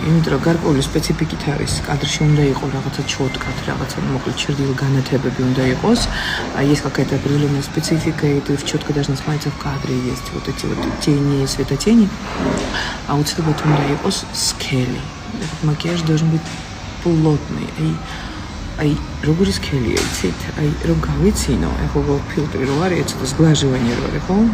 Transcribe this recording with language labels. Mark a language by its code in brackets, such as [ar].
[ka] იმიტომ რომ გარკვეული სპეციფიკით არის, კადრში უნდა იყოს რაღაცა ჩოტკათ, რაღაცა მოკლედ ჭრდილ განათებები უნდა იყოს. [ru] Есть какая-то определенная специфика, и ты четко должна смотреться в кадре, есть вот эти вот тени, светотени. А вот это вот [ka] უნდა იყოს скели. [ru] Этот макияж должен быть плотный. [ka] Ай, როგორი სქელია, იცით? Აი, რომ გავიცინო, ეხლა ფილტრი რო არის, ცოტა სგლაჟოვანი რო არის, ხო?